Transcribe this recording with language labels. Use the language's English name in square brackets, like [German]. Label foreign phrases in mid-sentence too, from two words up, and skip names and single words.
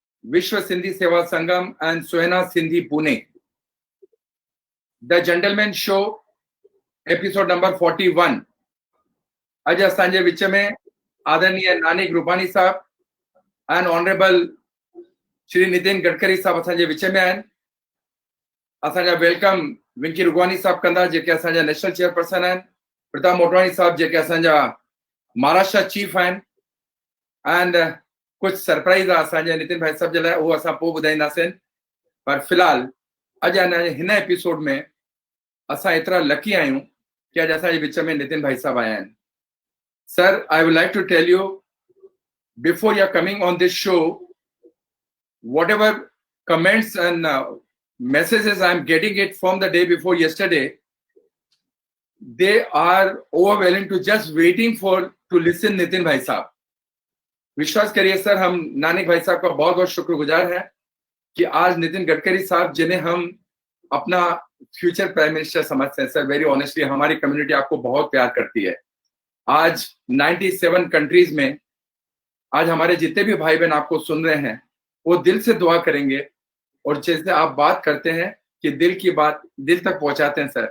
[English] Vishwa Sindhi Seva Sangam and Sohna Sindhi Pune. The Gentleman Show, episode number 41. [Sindhi] आज असांजे विच में आदरणीय नानिक रूपानी साहब [English] and honourable [Sindhi] श्री नितिन गडकरी साहब असांजे विच में आहिनि। असांजा वेलकम विंकी रुगवानी साहब कंदा, जेके असांजा [English] national chairperson [Sindhi] आहिनि, प्रताप मोटवानी साहब जेके असांजा महाराष्ट्र चीफ आहिनि, एंड कुछ सरप्राइज आहे असांजे नितिन भाई साहब जे लाइ, उहो असां पोइ ॿुधाईंदासीं। पर फिलहाल अॼु हिन एपिसोड में असां एतिरा लकी आहियूं कि अॼु असांजे विच में नितिन भाई साहब आया आहिनि। [English] Sir, I would like to tell you, before you are coming on this show, whatever comments and messages I am getting it from the day before yesterday, they are overwhelming to just waiting for to listen Nitin [Hindi] भाई साहब। विश्वास करिए सर, हम नानिक भाई साहब का बहुत बहुत शुक्रगुजार हैं कि आज नितिन गडकरी साहब, जिन्हें हम अपना [English] future prime minister [Hindi] समझते हैं, [English] sir very honestly [Hindi] हमारी कम्युनिटी आपको बहुत प्यार करती है। आज 97 कंट्रीज में आज हमारे जितने भी भाई बहन आपको सुन रहे हैं, वो दिल से दुआ करेंगे, और जैसे आप बात करते हैं कि दिल की बात दिल तक पहुंचाते हैं सर।